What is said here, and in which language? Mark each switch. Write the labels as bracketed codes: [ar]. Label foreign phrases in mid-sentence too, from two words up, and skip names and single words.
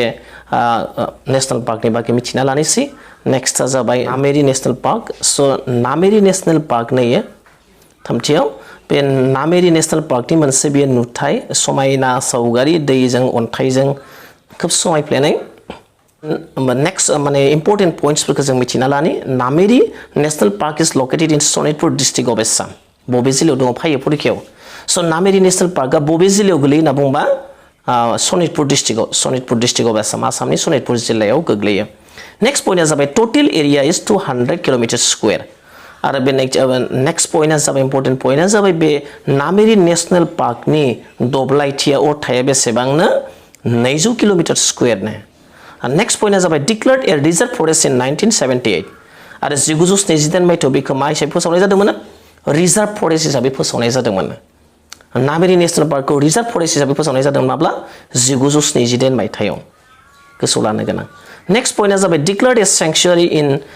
[brx] नेशनल पार्कनि बागै मिथिना लानोसै नेक्स्टआ जाबाय नामेरि नेशनल पार्क सो नामेरि नेशनल पार्क नैयो थामथियाव बे नामेरि नेशनल पार्कनि मोनसे बे नुथाय समायना सावगारि दैजों अन्थाइजों खोब समायफ्लेनाय नेक्स्ट माने [en] important points [brx] जों मिथिना लानि नामेरि नेशनल पार्क [en] is located in Sanitpur district of Assam [brx] बबे जिल्लायाव दङ फैयो फरिखायाव सो नामेरि नेशनल पार्कआ बबे जिल्लायाव गोलैयो होनना बुंबा [en] Sanitpur district of Assam [brx] आसामनि सनितपुर जिल्लायाव गोग्लैयो [en] next point [brx] जाबाय [en] total area is 200 kilometer square [brx] आरो बे [en] next point [brx] जाबाय [en] important point [brx] जाबाय बे नामेरि नेशनल पार्कनि दब्लायथिया अरथाया बेसेबांनो [en] 200 kilometer square next point [brx] जाबाय [en] declared a reserve forest in 1978 [brx] आरो 1928 मायथाइयाव बेखौ मा हिसाबै फोसावनाय जादोंमोन [en] reserve forest [brx] हिसाबै फोसावनाय जादोंमोन नामेरि नेशनल पार्कखौ [en] reserve forest [brx] हिसाबै फोसावनाय जादोंमोन माब्ला 1928 मायथाइयाव गोसोआव लानो गोनां [en] next point [brx] जाबाय [en] declared a sanctuary in